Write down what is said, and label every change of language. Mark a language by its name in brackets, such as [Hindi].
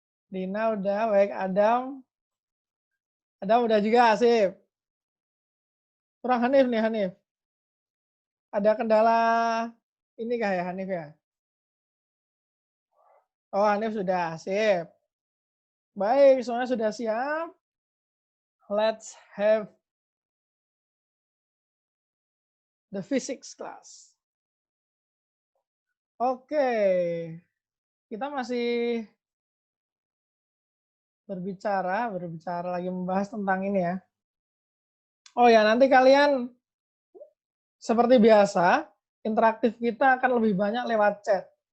[Indonesian] Dina udah, baik. Adam udah juga, sip. Kurang Hanif nih, Hanif. Ada kendala ini kah ya, Hanif ya? Oh, Hanif sudah, sip. Baik, semuanya sudah siap. [English] Let's have the physics class. [Indonesian] Oke, kita masih berbicara lagi membahas tentang ini ya. Oh ya, nanti kalian seperti biasa, interaktif kita akan lebih banyak lewat chat.